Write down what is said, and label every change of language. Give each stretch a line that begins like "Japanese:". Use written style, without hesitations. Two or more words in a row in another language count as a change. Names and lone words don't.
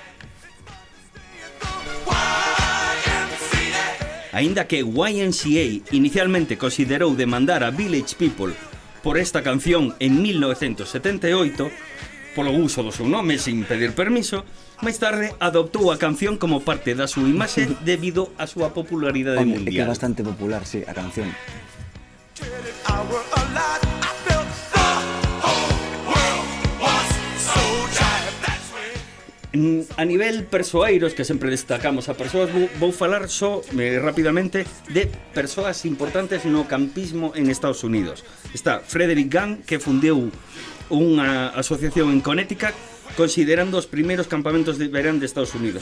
Galician: Aínda que YMCA inicialmente considerou demandar a Village People por esta canción en 1978, polo uso do seu nome sin pedir permiso, máis tarde adoptou a canción como parte da súa imaxe debido á súa popularidade Hombre, é que é mundial. bastante popular, sí, a canción.
English: I were alive. I felt the whole world was so tired. That's when
Galician: A nivel persoeiros, que sempre destacamos a persoas, vou falar só rapidamente de persoas importantes no campismo en Estados Unidos. Está Frederick Gunn, que fundeu unha asociación en Connecticut considerando os primeiros campamentos de verán de Estados Unidos.